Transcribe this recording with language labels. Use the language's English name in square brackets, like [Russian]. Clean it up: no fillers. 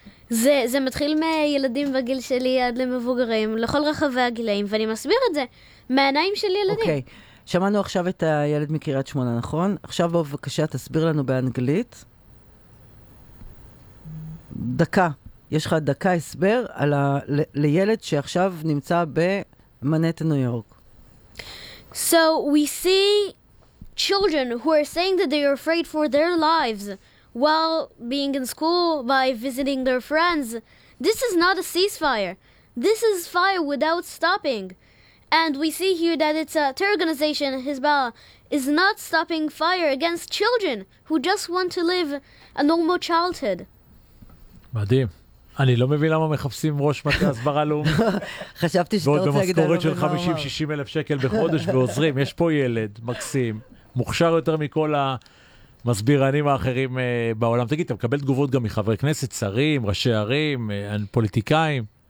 [Hebrew] זה מתחיל מילדים בגיל שלי עד למבוגרים, לכל רחבי הגילאים, ואני מסביר את זה מהעיניים של ילדים. אוקיי, שמענו עכשיו את הילד מקריית שמונה, נכון? עכשיו בבקשה תסביר לנו באנגלית. דקה, יש לך דקה הסבר על לילד שעכשיו נמצא במנהטן, ניו יורק. [English] So we see children who are saying that they are afraid for their lives while being in school, by visiting their friends. This is not a ceasefire. This is fire without stopping. And we see here that it's a terror organization, Hezbollah, is not stopping fire against children who just want to live a normal childhood. [Hebrew] מדהים. אני לא מבין למה מחפשים ראש מטה הסברה לאומית. חשבתי שאתה רוצה להגיד עליו. ועוד במשכורת של 50-60 אלף שקל בחודש ועוזרים. יש פה ילד מקסים, מוכשר יותר מכל ה... מסבירנים האחרים בעולם. תגיד, אתה מקבל תגובות גם מחברי כנסת, שרים, ראשי ערים, פוליטיקאים?